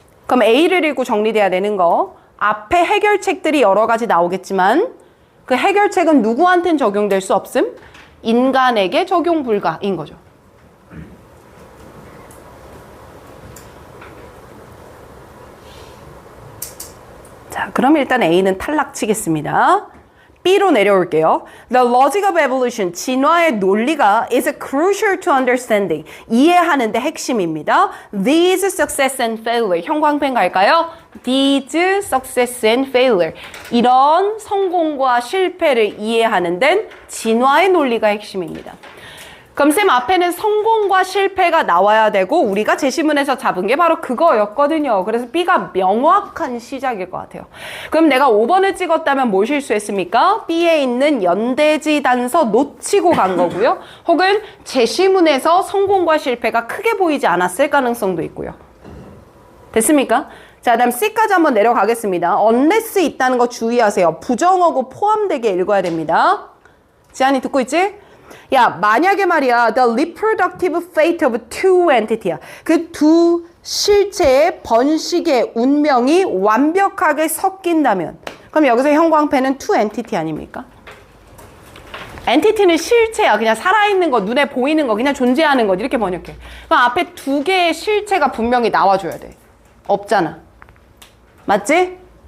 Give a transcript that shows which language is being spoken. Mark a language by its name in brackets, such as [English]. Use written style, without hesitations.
[Korean] 그럼 A를 읽고 정리돼야 되는 거, 앞에 해결책들이 여러 가지 나오겠지만 그 해결책은 누구한테는 적용될 수 없음? 인간에게 적용 불가인 거죠. 자, 그럼 일단 A는 탈락 치겠습니다. B로 내려올게요. [English] The logic of evolution, [Korean] 진화의 논리가 [English] is crucial to understanding. [Korean] 이해하는 데 핵심입니다. [English] These success and failure. [Korean] 형광펜 갈까요? [English] These success and failure. [Korean] 이런 성공과 실패를 이해하는 데는 진화의 논리가 핵심입니다. 그럼 쌤 앞에는 성공과 실패가 나와야 되고 우리가 제시문에서 잡은 게 바로 그거였거든요. 그래서 B가 명확한 시작일 것 같아요. 그럼 내가 5번을 찍었다면 뭘 실수했습니까? B에 있는 연대지 단서 놓치고 간 거고요. 혹은 제시문에서 성공과 실패가 크게 보이지 않았을 가능성도 있고요. 됐습니까? 자, 그다음 C까지 한번 내려가겠습니다. unless 있다는 거 주의하세요. 부정어고 포함되게 읽어야 됩니다. 지안이 듣고 있지? 야, 만약에 말이야, [English] the reproductive fate of two entity [Korean] 야. 그 두 실체의 번식의 운명이 완벽하게 섞인다면, 그럼 여기서 형광펜은 two entity 아닙니까? entity는 실체야. 그냥 살아있는 거, 눈에 보이는 거, 그냥 존재하는 것 이렇게 번역해. 그럼 앞에 두 개의 실체가 분명히 나와줘야 돼. 없잖아. 맞지?